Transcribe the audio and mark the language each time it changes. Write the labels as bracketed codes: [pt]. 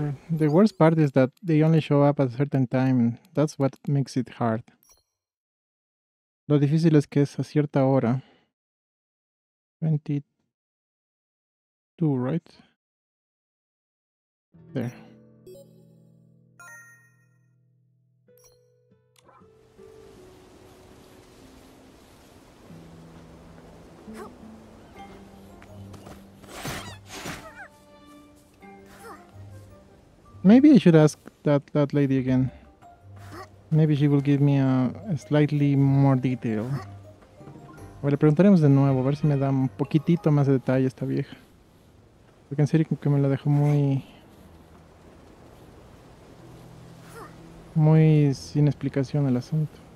[en] The worst part is that they only show up at a certain time, and that's what makes it hard. [es] Lo difícil es que es a cierta hora. [en] 22, right? There. Maybe I should ask that lady again. Maybe she will give me a slightly more detail. [es] O le preguntaremos de nuevo, a ver si me da un poquitito más de detalle esta vieja. Porque en serio que me la dejó muy sin explicación el asunto.